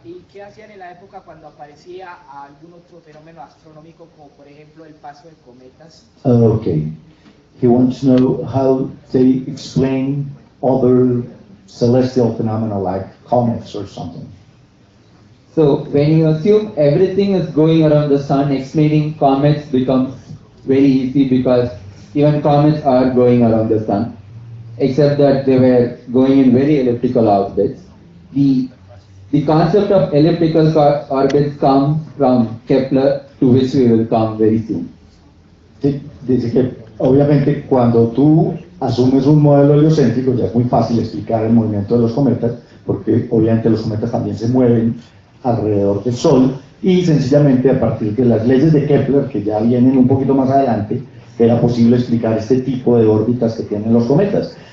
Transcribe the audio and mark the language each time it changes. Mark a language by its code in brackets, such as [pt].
[es] ¿Y qué hacían en la época cuando aparecía algún otro fenómeno astronómico, como por ejemplo el paso de cometas? [en] Okay. He wants to know how they explain other celestial phenomena like comets or something. So when you assume everything is going around the sun, explaining comets becomes very easy because even comets are going around the sun, except that they were going in very elliptical orbits. The concept of elliptical orbits comes from Kepler, to which we will come very soon. [es] Sí, dice que obviamente cuando tú asumes un modelo heliocéntrico ya es muy fácil explicar el movimiento de los cometas, porque obviamente los cometas también se mueven alrededor del Sol, y sencillamente a partir de las leyes de Kepler, que ya vienen un poquito más adelante, era posible explicar este tipo de órbitas que tienen los cometas.